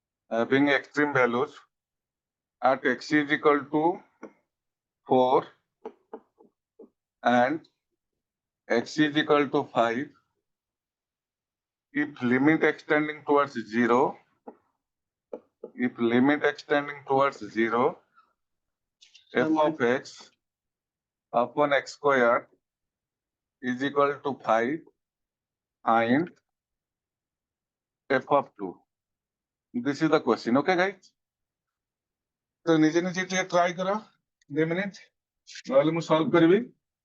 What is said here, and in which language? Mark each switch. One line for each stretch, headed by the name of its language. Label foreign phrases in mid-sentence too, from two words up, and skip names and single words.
English: having extreme values at x is equal to 4 and x is equal to 5, if limit extending towards 0, f of x upon x square is equal to 5 and f of 2. This is the question. Okay, guys?
Odia: ତ ନିଜେ ନିଜେ ଟ୍ରାଏ କର 2 ମିନିଟ, ନହେଲେ ମୁଁ ସଲଭ କରିବି।